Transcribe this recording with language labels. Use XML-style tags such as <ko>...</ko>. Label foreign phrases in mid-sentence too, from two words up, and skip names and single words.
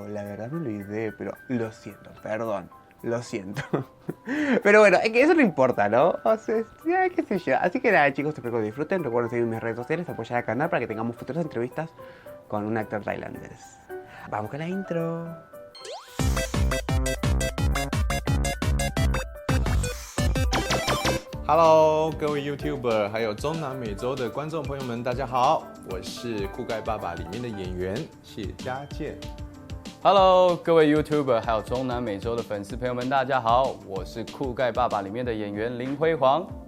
<es>La verdad me olvidé, pero lo siento, perdón. Lo siento. Pero bueno, es que eso no importa, ¿no? O sea, ya, qué sé yo. Así que nada, chicos, espero que lo disfruten. Recuerden seguirme en mis redes sociales, apoyar al canal para que tengamos futuras entrevistas con un actor tailandés. Vamos con la intro.</es> <zh>Hello， 各位 YouTuber， 还有中南美洲的观众朋友们，大家好，我是酷盖爸爸里面的演员谢家健。 Hello， 各位 YouTuber， 还有中南美洲的粉丝朋友们，大家好，我是酷盖爸爸里面的演员林辉煌。</zh>